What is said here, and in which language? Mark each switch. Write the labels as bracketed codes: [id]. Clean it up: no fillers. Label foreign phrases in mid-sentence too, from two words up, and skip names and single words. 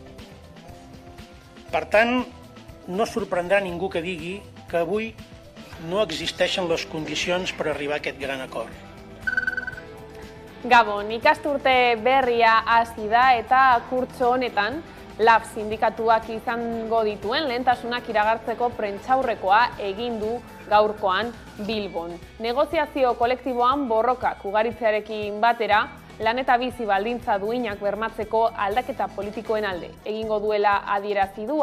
[ca] Per tant, no sorprendrà ningú que digui que avui no existeixen les condicions per arribar a aquest gran acord. [eu] Gabon, ikasturte berria hasi da eta kurtso honetan LAB sindikatuak izango dituen lehentasunak iragartzeko prentsaurrekoa egin du gaurkoan Bilbon. Negoziazio kolektiboan borrokak ugaritzearekin batera, lan eta bizi baldintza duinak bermatzeko aldaketa politikoen alde egingo duela adierazi du.